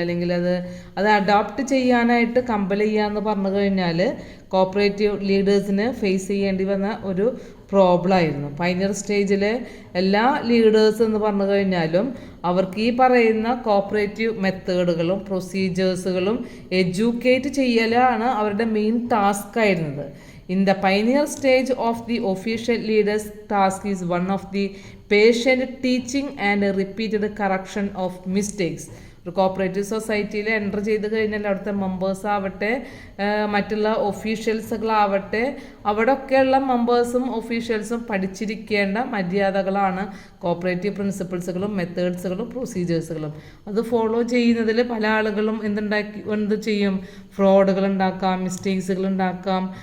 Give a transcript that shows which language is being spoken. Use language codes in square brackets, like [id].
[ml] അല്ലെങ്കിൽ അത് അഡോപ്റ്റ് ചെയ്യാനായിട്ട് കമ്പൽ ചെയ്യുക എന്ന് പറഞ്ഞു കഴിഞ്ഞാൽ കോപ്പറേറ്റീവ് ലീഡേഴ്സിന് ഫേസ് ചെയ്യേണ്ടി വന്ന ഒരു പ്രോബ്ലം ആയിരുന്നു. പൈനിയർ സ്റ്റേജിലെ എല്ലാ ലീഡേഴ്സ് എന്ന് പറഞ്ഞു കഴിഞ്ഞാലും അവർക്ക് ഈ പറയുന്ന കോപ്പറേറ്റീവ് മെത്തേഡുകളും പ്രൊസീജിയേഴ്സുകളും എഡ്യൂക്കേറ്റ് ചെയ്യലാണ് അവരുടെ മെയിൻ ടാസ്ക് ആയിരുന്നത്. [en] In the pioneer stage of the official leader's task is one of the patient teaching and repeated correction of mistakes. [ml] ഒരു കോപ്പറേറ്റീവ് സൊസൈറ്റിയിൽ എൻ്റർ ചെയ്ത് കഴിഞ്ഞാൽ അവിടുത്തെ മെമ്പേഴ്സ് ആവട്ടെ മറ്റുള്ള ഒഫീഷ്യൽസുകളാവട്ടെ അവിടെയൊക്കെയുള്ള മെമ്പേഴ്സും ഒഫീഷ്യൽസും പഠിച്ചിരിക്കേണ്ട മര്യാദകളാണ് കോപ്പറേറ്റീവ് പ്രിൻസിപ്പിൾസുകളും മെത്തേഡ്സുകളും പ്രൊസീജിയേഴ്സുകളും. അത് ഫോളോ ചെയ്യുന്നതിൽ പല ആളുകളും എന്ത് ചെയ്യും, ഫ്രോഡുകൾ ഉണ്ടാക്കാം, മിസ്റ്റേക്സുകൾ ഉണ്ടാക്കാം.